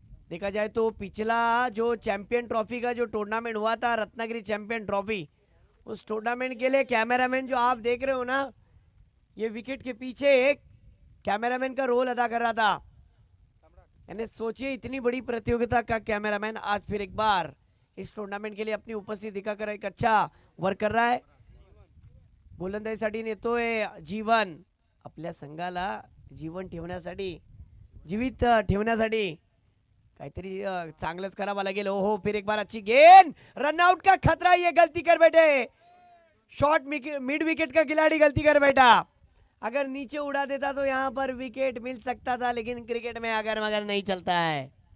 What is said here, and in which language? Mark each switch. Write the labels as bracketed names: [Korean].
[Hindi] देखा जाए तो पिछला जो चैंपियन ट्रॉफी का जो टूर्नामेंट हुआ था, रत्नागिरी चैंपियन ट्रॉफी, उस टूर्नामेंट के लिए कैमरामैन जो आप देख रहे हो ना, ये विकेट के पीछे एक कैमरामैन का रोल अदा कर रहा था. यानी सोचिए, इतनी बड़ी प्रतियोगिता का कैमरामैन आज फिर एक बार इस टूर्नामेंट के लिए अपनी उपस्थिति दिखाकर एक अच्छा वर्क कर रहा है. [Marathi] गोलंदाजीसाठी नेतोय जीवन, आपल्या संघाला जीवन ठेवण्यासाठी, जीवित ठेवण्यासाठी काहीतरी चांगलंच करावं लागेल. [Hindi] हो, फिर एक बार अच्छी गेंद, रनआउट का खतरा, ये गलती कर बैठे. शॉर्ट मिड विकेट का खिलाड़ी गलती कर बैठा. अगर नीचे उड़ा देता तो यहां पर विकेट मिल सकता था, लेकिन क्रिकेट में अगर मगर नहीं चलता है.